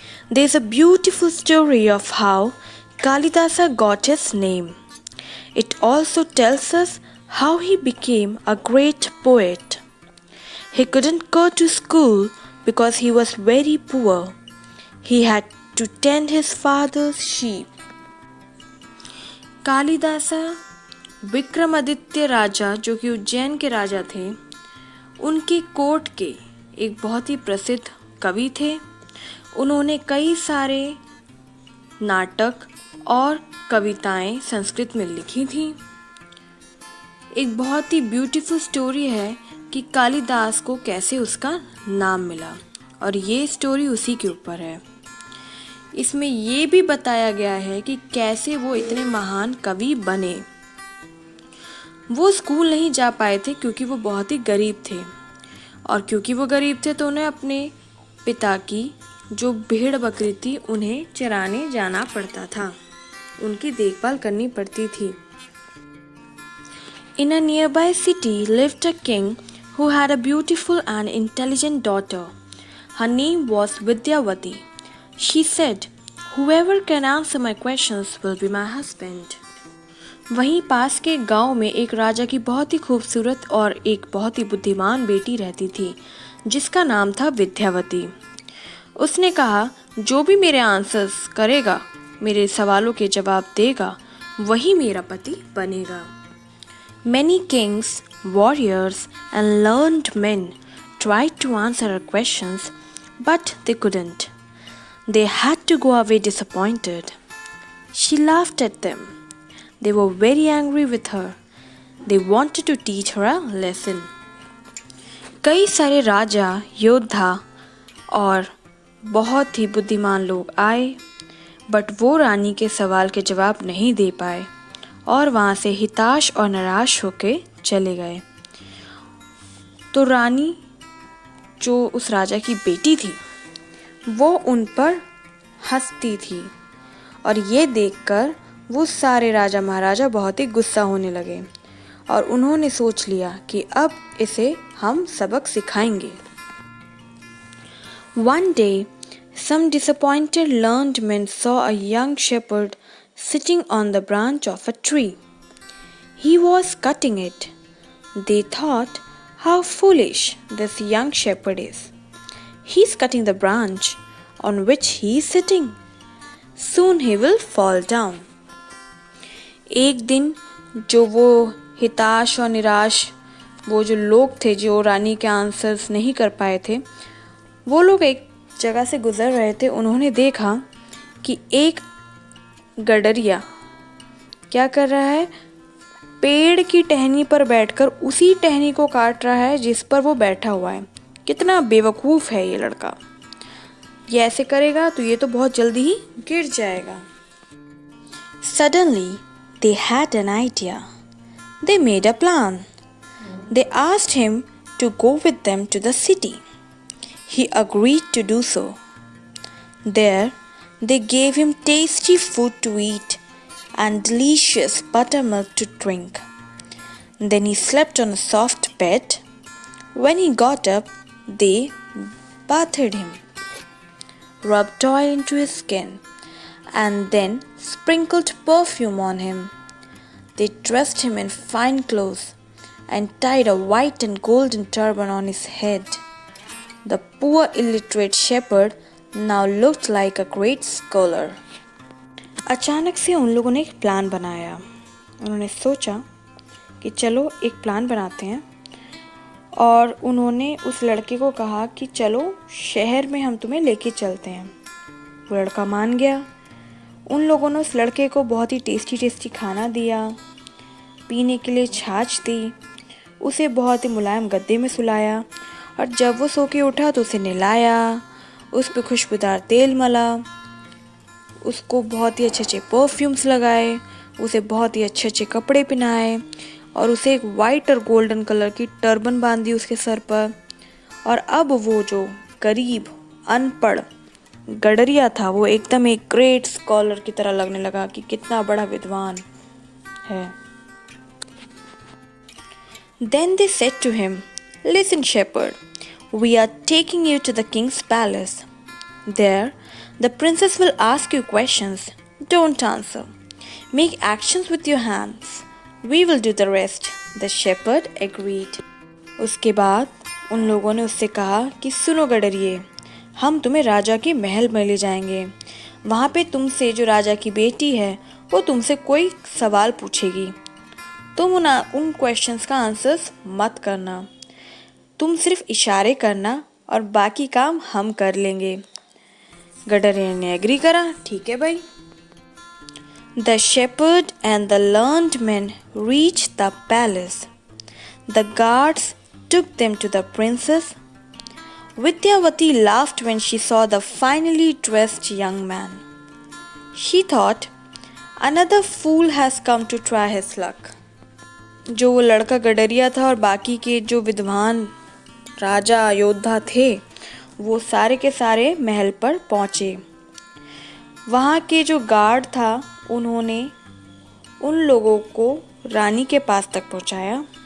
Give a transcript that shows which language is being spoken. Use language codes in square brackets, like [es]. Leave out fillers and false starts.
[en] There is a beautiful story of how Kalidasa got his name. It also tells us how he became a great poet. He couldn't go to school because he was very poor. He had to tend his father's sheep. [hi] Kalidasa Vikramaditya राजा जो कि उज्जैन के राजा थे, उनके court के एक बहुत ही प्रसिद्ध कवि थे। उन्होंने कई सारे नाटक और कविताएं संस्कृत में लिखी थी। एक बहुत ही [en] beautiful story [hi] है कि कालिदास को कैसे उसका नाम मिला, और ये स्टोरी उसी के ऊपर है। इसमें ये भी बताया गया है कि कैसे वो इतने महान कवि बने। वो स्कूल नहीं जा पाए थे क्योंकि वो बहुत ही गरीब थे, और क्योंकि वो गरीब थे तो उन्हें अपने पिता की जो भेड़ बकरी थी उन्हें चराने जाना पड़ता था, उनकी देखभाल करनी पड़ती थी। [en] In a nearby city lived a king who had a beautiful and intelligent daughter. Her name was Vidyavati. She said, "Whoever can answer my questions will be my husband." [hi] वहीं पास के गांव में एक राजा की बहुत ही खूबसूरत और एक बहुत ही बुद्धिमान बेटी रहती थी, जिसका नाम था विद्यावती। उसने कहा, जो भी मेरे आंसर्स करेगा, मेरे सवालों के जवाब देगा, वही मेरा पति बनेगा। [en] Many kings, warriors, and learned men tried to answer her questions, but they couldn't. They had to go away disappointed. She laughed at them. They were very angry with her. They wanted to teach her a lesson. [hi] कई सारे राजा, योद्धा और बहुत ही बुद्धिमान लोग आए, but वो रानी के सवाल के जवाब नहीं दे पाए और वहाँ से हिताश और निराश होके चले गए। तो रानी जो उस राजा की बेटी थी, वो उन पर हंसती थी, और ये देखकर वो सारे राजा महाराजा बहुत ही गुस्सा होने लगे, और उन्होंने सोच लिया कि अब इसे हम सबक सिखाएंगे। [en] One day, some disappointed learned men saw a young shepherd sitting on the branch of a tree. He was cutting it. They thought, how foolish this young shepherd is. He's cutting the branch on which he is sitting. Soon he will fall down. [hi] एक दिन जो वो हिताश और निराश वो जो लोग थे जो रानी के आंसर्स नहीं कर पाए थे, वो लोग एक जगह से गुजर रहे थे। उन्होंने देखा कि एक गडरिया क्या कर रहा है, पेड़ की टहनी पर बैठकर उसी टहनी को काट रहा है जिस पर वो बैठा हुआ है। कितना बेवकूफ़ है ये लड़का, ये ऐसे करेगा तो ये तो बहुत जल्दी ही गिर जाएगा। [en] Suddenly they had an idea. They made a plan. They asked him to go with them to the city. He agreed to do so. There they gave him tasty food to eat and delicious buttermilk to drink. Then he slept on a soft bed. When he got up, they bathed him, rubbed oil into his skin, and then sprinkled perfume on him. They dressed him in fine clothes and tied a white and golden turban on his head. The poor illiterate shepherd now looked like a great scholar. [hi] अचानक से उन लोगों ने एक plan बनाया। उन्होंने सोचा कि चलो एक प्लान बनाते हैं, और उन्होंने उस लड़के को कहा कि चलो शहर में हम तुम्हें लेके चलते हैं। वो लड़का मान गया। उन लोगों ने उस लड़के को बहुत ही टेस्टी खाना दिया, पीने के लिए छाछ दी, उसे बहुत ही मुलायम गद्दे में सुलाया, और जब वो सो के उठा तो उसे नहलाया, उस पर खुशबूदार तेल मला, उसको बहुत ही अच्छे परफ्यूम्स लगाए, उसे बहुत ही अच्छे कपड़े पहनाए, और उसे एक वाइट और गोल्डन कलर की टर्बन बांधी उसके सर पर। और अब वो जो गरीब अनपढ़ गडरिया था वो एकदम एक [en] great scholar [hi] की तरह लगने लगा कि कितना बड़ा विद्वान है। [en] Then they said to him, "Listen, shepherd, we are taking you to the king's palace. There, the princess will ask you questions. Don't answer. Make actions with your hands. We will do the rest." The shepherd agreed. [hi] उसके बाद उन लोगों ने उससे कहा कि सुनो गडरिये, हम तुम्हें राजा के महल में ले जाएंगे। वहाँ पे तुमसे जो राजा की बेटी है वो तुमसे कोई सवाल पूछेगी। तुम उन क्वेश्चंस का आंसर्स मत करना, तुम सिर्फ इशारे करना और बाकी काम हम कर लेंगे। गडरिया ने एग्री करा, ठीक है भाई। [en] The shepherd and the learned men reached the palace. The guards took them to the princess. Vidyavati laughed when she saw the finely dressed young man. She thought, another fool has come to try his luck. [hi] जो वो लड़का गडरिया था और बाकी के जो विद्वान राजा योद्धा थे वो सारे के सारे महल पर पहुँचे। वहाँ के जो गार्ड था उन्होंने उन लोगों को रानी के पास तक पहुँचाया।